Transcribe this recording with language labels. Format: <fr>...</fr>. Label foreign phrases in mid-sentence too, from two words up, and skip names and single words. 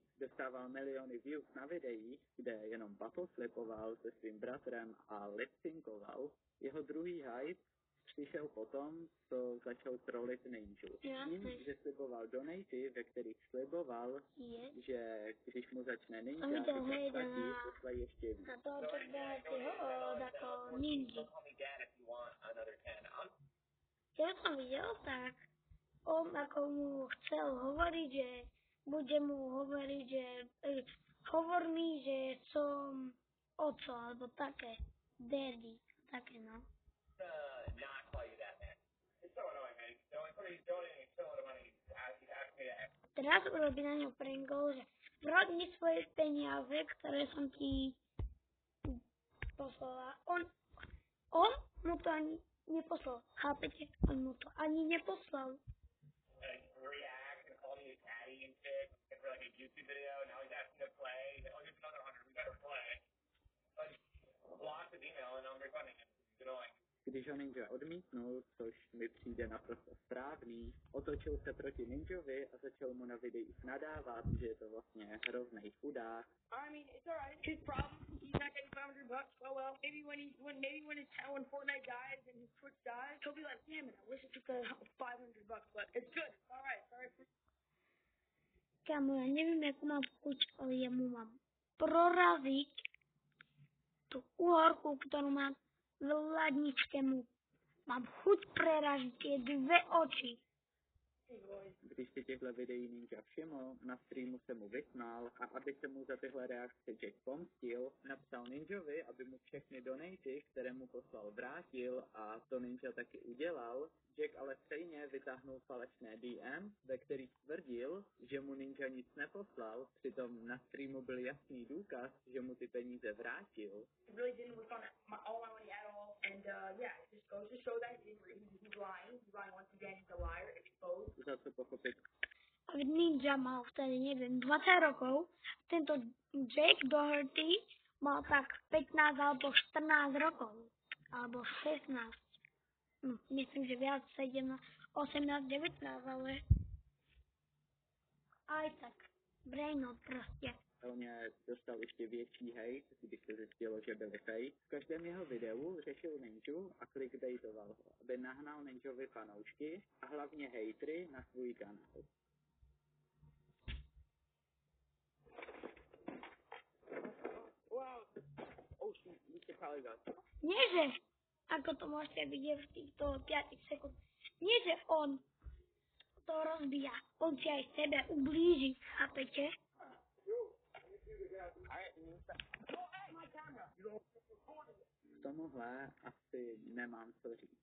<cs>Dostával miliony views na videích, kde jenom battleflipoval se svým bratrem a lipsynkoval. Jeho druhý hype přišel potom, co začal trollit Ninju. Tím, že sliboval donaty, ve kterých sliboval, že když mu začne Ninja platí, pošle ještě víc.</cs> <sk>Na to ako Ninja. Ja som videl, tak on ako mu chcel hovoriť, že bude mu hovoriť, že hovor mi, že som oco, alebo také, daddy, také no. Teraz urobí na ňu prankov, že vrať mi svoje peniaze, ktoré som ti poslala. On mu to ani neposlal, chápete? On mu to ani neposlal.</sk> <cs>Když ho Ninja odmítnul, což mi přijde naprosto správný, otočil se proti Ninjovi a začal mu na videích nadávat, že je to vlastně hrozný chudák.</cs> <en>I mean, it's alright. His problem, he's not getting $500. Oh well. Maybe when Fortnite dies and his Twitch dies, he'll be like, damn it, I wish I took $500, but it's good. Alright, sorry.</en> <sk>Kámo, ja neviem, ako mám chuť, ale ja mu mám proraziť tú uhorku, ktorú mám v ladničke mu. Mám chuť preraziť tie dve oči.</sk> <cs>Když si těchto videí Ninja všiml, na streamu se mu vysmál a aby se mu za tyhle reakce Jack pomstil, napsal Ninjovi, aby mu všechny donaty, které mu poslal, vrátil a to Ninja taky udělal. Jack ale stejně vytáhnul falešné DM, ve kterých tvrdil, že mu Ninja nic neposlal, přitom na streamu byl jasný důkaz, že mu ty peníze vrátil. Za co pochopit?</cs> <sk>Ninja mal vtedy, neviem, 20 rokov. Tento Jack Doherty mal tak 15 alebo 14 rokov. Alebo 16. No, myslím, že viac 17, 18, 19, ale aj tak.</sk> <cs>Brainot prostě. Hlavně dostal ještě větší hejt, když se zjistilo, že byli fake. V každém jeho videu řešil Ninju a clickbaitoval ho, aby nahnal Ninjovi fanoušky a hlavně hejtry na svůj kanál.</cs> <en>Wow. Oh shoot, we should probably go.</en> <sk>Nie, že, ako to môžete vidieť v týchto 5 sekúnd, nie, že on to rozbíja, on si aj sebe ublíži, chápete?</sk> <cs>K tomuhle asi nemám co říct.</cs>